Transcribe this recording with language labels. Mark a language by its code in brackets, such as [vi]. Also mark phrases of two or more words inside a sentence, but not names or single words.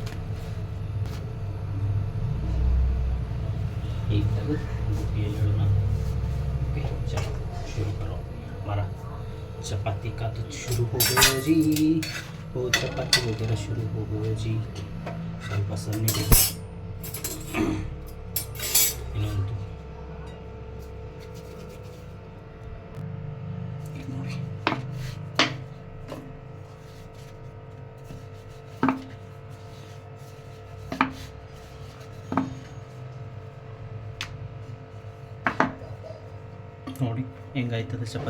[kn] ಈಗ ತೆಗೆದು ಗುಪ್ಪಿಯಲ್ಲಿ ಇಡೋಣ. [hi] ओके चलो शुरू करो हमारा चपाती का तो शुरू हो गया जी. वो चपाती वगैरह शुरू हो गया जी. [kn] ಸ್ವಲ್ಪ ಸಣ್ಣಗೆ ಇನ್ನೊಂದು ನೋಡಿ. ನೋಡಿ ಹೆಂಗಾಯ್ತದೆ ಚಪಾತಿ.